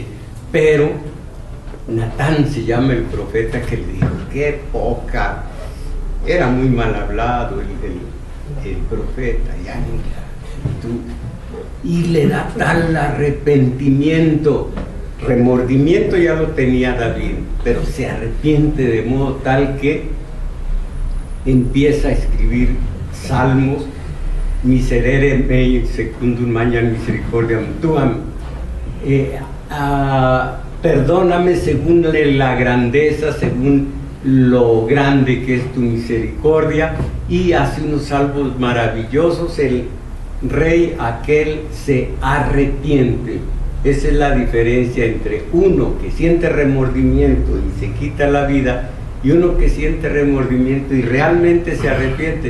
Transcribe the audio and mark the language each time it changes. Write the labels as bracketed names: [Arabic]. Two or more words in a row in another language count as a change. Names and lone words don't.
[Spanish] Pero Natán se llama el profeta, que le dijo: qué poca, era muy mal hablado el profeta, y le da tal arrepentimiento. Remordimiento ya lo tenía David, pero se arrepiente de modo tal que empieza a escribir salmos: [Latin] miserere mei secundum magnam misericordiam tuam, [Spanish] perdóname según la grandeza, según lo grande que es tu misericordia. Y hace unos salmos maravillosos. El rey aquel se arrepiente. Esa es la diferencia entre uno que siente remordimiento y se quita la vida, y uno que siente remordimiento y realmente se arrepiente.